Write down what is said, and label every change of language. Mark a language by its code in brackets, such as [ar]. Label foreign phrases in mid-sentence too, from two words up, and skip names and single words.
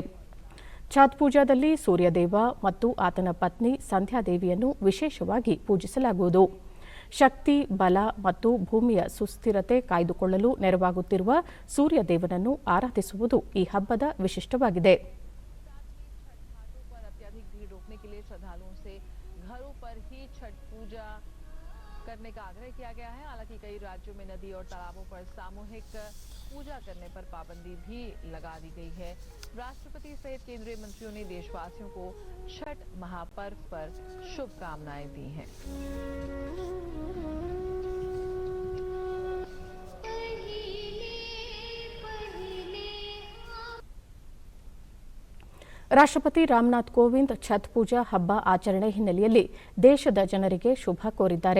[kn] ಛತ್ ಪೂಜಾದಲ್ಲಿ ಸೂರ್ಯದೇವ ಮತ್ತು ಆತನ ಪತ್ನಿ ಸಂಧ್ಯಾದೇವಿಯನ್ನು ವಿಶೇಷವಾಗಿ ಪೂಜಿಸಲಾಗುವುದು. ಶಕ್ತಿ, ಬಲ ಮತ್ತು ಭೂಮಿಯ ಸುಸ್ಥಿರತೆ ಕಾಯ್ದುಕೊಳ್ಳಲು ನೆರವಾಗುತ್ತಿರುವ ಸೂರ್ಯದೇವನನ್ನು ಆರಾಧಿಸುವುದು ಈ ಹಬ್ಬದ ವಿಶಿಷ್ಟವಾಗಿದೆ. [hi] श्रद्धालुओं से घरों पर ही छठ पूजा करने का आग्रह किया गया है। हालांकि कई राज्यों में नदी और तालाबों पर सामूहिक पूजा करने पर पाबंदी भी लगा दी गई है। राष्ट्रपति सहित केंद्रीय मंत्रियों ने देशवासियों को छठ महापर्व पर शुभकामनाएं दी हैं। [kn] ರಾಷ್ಟ್ರಪತಿ ರಾಮನಾಥ್ ಕೋವಿಂದ್ ಛತ್ ಪೂಜಾ ಹಬ್ಬ ಆಚರಣೆ ಹಿನ್ನೆಲೆಯಲ್ಲಿ ದೇಶದ ಜನರಿಗೆ ಶುಭ ಕೋರಿದ್ದಾರೆ.